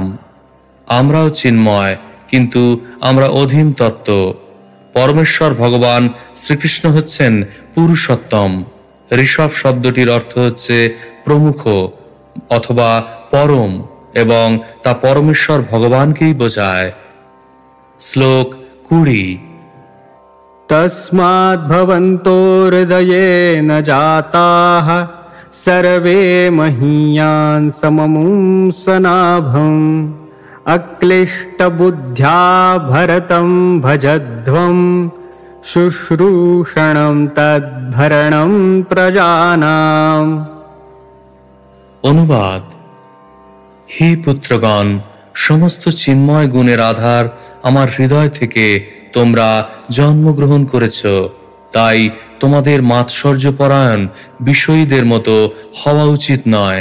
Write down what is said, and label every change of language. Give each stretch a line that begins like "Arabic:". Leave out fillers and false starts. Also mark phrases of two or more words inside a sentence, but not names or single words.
Bangla: আমরাও চিন্ময়, কিন্তু আমরা অধীন তত্ত্ব। পরমেশ্বর ভগবান শ্রীকৃষ্ণ হচ্ছেন পুরুষোত্তম। ঋষভ শব্দটির অর্থ হচ্ছে প্রমুখ অথবা পরম, এবং তা পরমেশ্বর ভগবানকেই বোঝায়। শ্লোক 20।
Sanskrit: तस्माद् भवन्तो हृदयेन जाताः सर्वे महीयान् सममुंसनाभम् अक्लिष्टबुद्ध्या भरतं भजध्वम् शुश्रूषणं तद्भरणं प्रजानाम्।
Bangla: অনুবাদ: হে পুত্রগণ, সমস্ত চিন্ময় গুণের আধার আমার হৃদয় থেকে তোমরা জন্মগ্রহণ করেছ। তাই তোমাদের মাৎসর্যপরায়ণ বিষয়ীদের মতো হওয়া উচিত নয়।